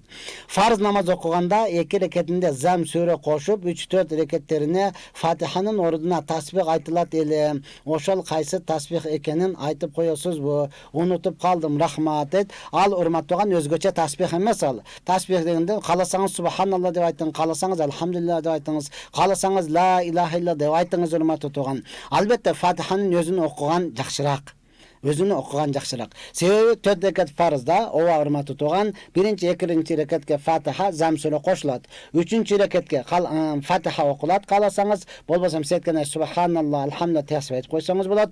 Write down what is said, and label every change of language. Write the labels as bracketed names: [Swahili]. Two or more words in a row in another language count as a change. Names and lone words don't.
[Kyrgyz] Фарз намаз окуганда 2 рекетинде зам сүрө кошуп, 3-4 рекеттерине Фатиханын ордуна тасбих айтылат эле. Ошол кайсы тасбих экенин айтып коесузбу? Унутуп калдым, рахмат дейт. Ал урматтууган өзгөчө тасбих эмес ал. Тасбих дегенде каласаңыз субханалла деп айтыңыз, каласаңыз алхамдулилла деп айтыңыз, каласаңыз [Arabic] لا إله إلا [Kyrgyz] деп айтыңыз урматтуу тууган. Албетте Фатиханын өзүн окуган жакшыраак. Себеби 4 рекет фарызда, ооба урматтуу тууган, 1-2 рекетке Фатиха зам сүрө кошулат. 3 рекетке Фатиха окулат, каласаңыз, болбосо сеткене [Arabic] سبحان الله، الحمد لله [Kyrgyz] тасбих айтып койсоңуз болот.